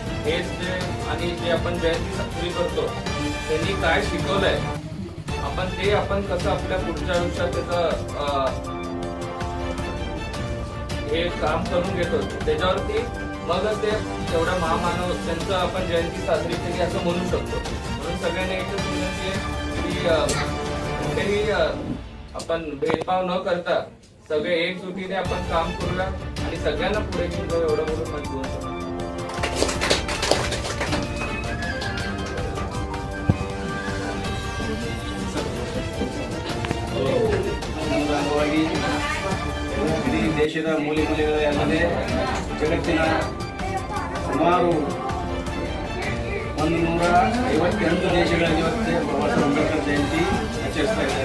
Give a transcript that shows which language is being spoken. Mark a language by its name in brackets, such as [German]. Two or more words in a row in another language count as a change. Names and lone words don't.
[Marathi] हेच जे आणि जे आपण जयंती साजरी करतो त्यांनी काय शिकवलंय आपण कसं आपल्या पुढच्या आयुष्यात त्याचं हे काम करून घेतो त्याच्यावरती मगच ते तेवढा महामानव त्यांचं आपण जयंती साजरी केली असं म्हणू शकतो। म्हणून सगळ्यांनी एकच विनंती आहे की कुठेही आपण भेदभाव न करता सगळे एकजुटीने आपण काम करूया आणि सगळ्यांना पुढे घेऊन जाऊ एवढं बोलून मला बोलू शकतो। [Kannada] ಇಡೀ ದೇಶದ ಮೂಲೆ ಮೂಲೆಗಳಲ್ಲದೆ ಜಗತ್ತಿನ ಸುಮಾರು 158 ದೇಶಗಳಲ್ಲಿ ಇವತ್ತು ಬಾಬಾಸಾಹೇಬ್ ಅಂಬೇಡ್ಕರ್ ಜಯಂತಿ ಆಚರಿಸ್ತಾ ಇದ್ದಾರೆ।